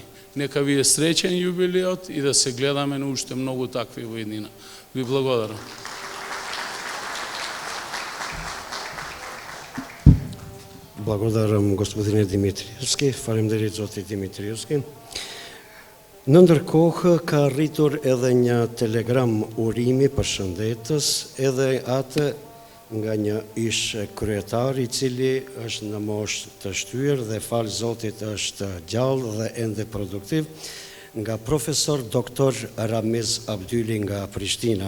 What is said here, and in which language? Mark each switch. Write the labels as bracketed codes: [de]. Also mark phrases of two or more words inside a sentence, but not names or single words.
[mk] Нека ви е среќен јубилеот и да се гледаме на уште многу такви во иднина. Ви благодарам. Благодарам господине Димитриевски, [sq] faleminderit zoti [mk] Димитриевски. [sq] Në ndërkohë ka rritur edhe një telegram urimi për shëndetës, edhe atë nga një ish kryetar i cili është në moshë të shtyr dhe falë Zotit është gjallë dhe ende produktiv, nga profesor doktor Ramiz Abdyli nga Prishtina.